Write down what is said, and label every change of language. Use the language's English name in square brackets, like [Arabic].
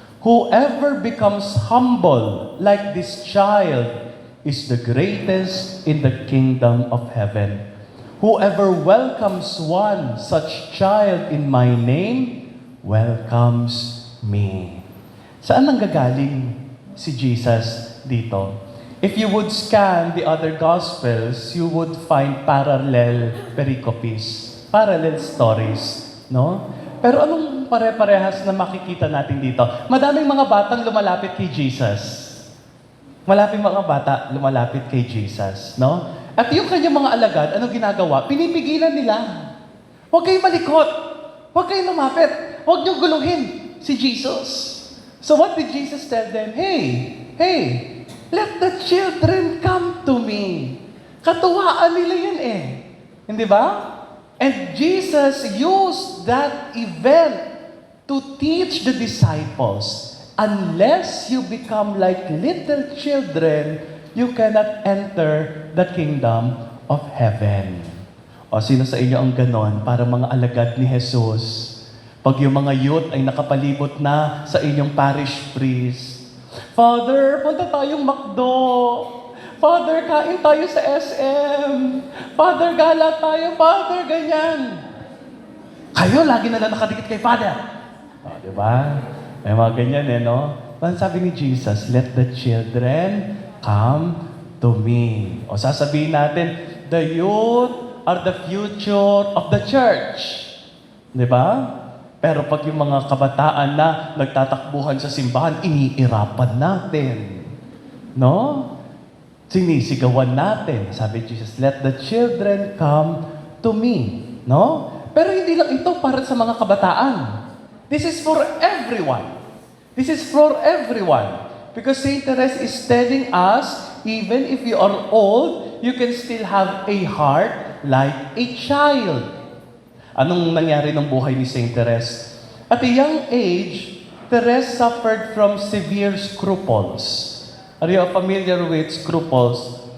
[English] Whoever becomes humble like this child is the greatest in the kingdom of heaven. Whoever welcomes one such child in my name welcomes me." [Filipino] Saan nanggagaling si Jesus dito? [English] If you would scan the other Gospels, you would find parallel pericopes, parallel stories, no? [Filipino] Pero anong pare-parehas na makikita natin dito? Madaming mga batang lumalapit kay Jesus. Malapit mga bata lumalapit kay Jesus, no? At yung kanyang mga alagad, anong ginagawa? Pinipigilan nila. Huwag kayong malikot. Huwag kayong lumapit. Huwag niyong guluhin si Jesus. [English] So what did Jesus tell them? Hey, let the children come to me. [Filipino] Katuwaan nila yun eh. Hindi ba? [English] And Jesus used that event to teach the disciples, unless you become like little children, you cannot enter the kingdom of heaven. [Filipino] O sino sa inyo ang ganon para mga alagad ni Jesus? Pag yung mga youth ay nakapalibot na sa inyong parish priest, "Father, punta tayong McDo. Father, kain tayo sa SM. Father, gala tayo. Father, ganyan." Kayo, lagi na lang nakadikit kay Father. O, diba? May mga ganyan no? Sabi ni Jesus, [English] "Let the children come to me. [Filipino] O sasabihin natin, [English] the youth are the future of the church. [Filipino] Di ba? Pero pag yung mga kabataan na nagtatakbuhan sa simbahan, iniirapan natin. No? Sinisigawan natin. [English] Sabi Jesus, let the children come to me. [Filipino] No? Pero hindi lang ito para sa mga kabataan. [English] This is for everyone. This is for everyone. Because Saint Therese is telling us, even if you are old, you can still have a heart like a child. [Filipino] Anong nangyari ng buhay ni Saint Therese? [English] At a young age, Therese suffered from severe scruples. Are you familiar with scruples?